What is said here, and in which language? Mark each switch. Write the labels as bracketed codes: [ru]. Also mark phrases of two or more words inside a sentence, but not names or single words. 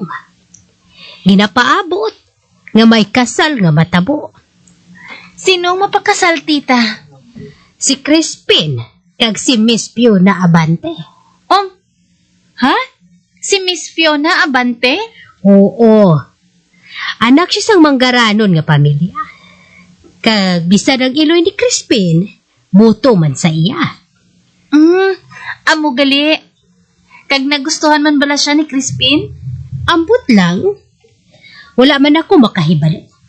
[hil] Ginapaabot nga may kasal nga matabo. Sinong mapakasal, tita? Si Crispin kag si Miss Fiona Abante. Ha? Si Miss Fiona Abante? Oo. Anak siya sang manggaranon nga pamilya. Kag bisan ang iloy ni Crispin, buto man sa iya. Amo gali. Kag nagustuhan man bala siya ni Crispin? Ambot lang. Wala man ako makahibalo.